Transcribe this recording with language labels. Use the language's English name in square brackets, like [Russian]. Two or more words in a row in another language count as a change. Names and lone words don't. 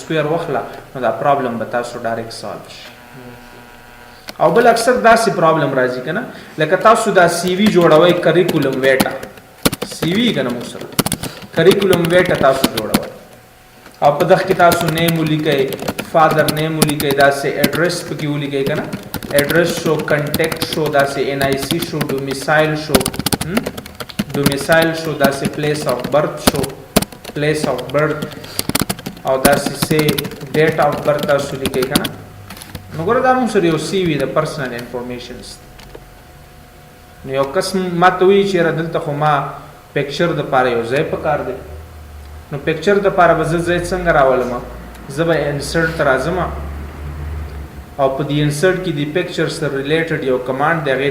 [Pashto] سکویر واخله نو دا پرابلم به تاسو ډایرکټ سالو شي او بل اکثر داسې پرابلم راځي کنه لکه تاسو دا سی وی جوړوئ [English] curriculum vitae CV [Pashto] کنه مو سره [English] curriculum vitae [Pashto] تاسو جوړوئ او په دغه کې تاسو نیم ولیکئ [English] father name [Pashto] ولیکئ داسې ایډریس پکې ولیکئ کنه ایډریس شو کنټیکټ شو داسې ان آی سی شو ډومیسایل شو [English] domicile show that's a place of birth show place of birth [Pashto] او داسې سي [English] date of birth [Pashto] تاسو لیکئ کنه نو ګوره دا موږ سره یو سی وي د [English] personal informations [Pashto] نو یو قسم ما ته وی چې را دلته خو ما پکچر د پاره یو ځای پکار دی نو پکچر د پاره به زه ځای څنګه راولم زه به انسرټ راځم او په دې انسرټ کې د پکچر سره ریلیټډ یو کمانډ دی هغه